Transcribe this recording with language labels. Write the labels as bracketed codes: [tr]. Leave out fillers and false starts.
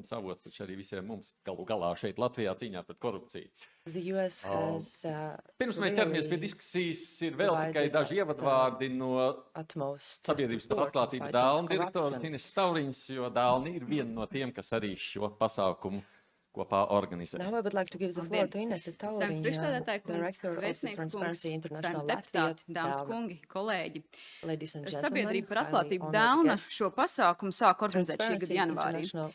[lv] Savots taču arī visiem mums galu galā šeit Latvijā cīņā pret korupciju. [en] The US has [lv] Pirms mēs ķeramies pie diskusijas, ir vēl tikai daži ievadvārdi no Sabiedrības par atklātību Delna direktoras Inese Tauriņas, jo Delna ir viena no tiem, kas arī šo pasākumu kopā organizē. [en] Now I would like to give the floor to Inese Tauriņa, Director of the Transparency International Latvia. [lv] Dāmas kolēģi. [en] Ladies and gentlemen, [lv] Sabiedrība par atklātību Delna šo pasākumu sāk organizēt šī gada janvārī.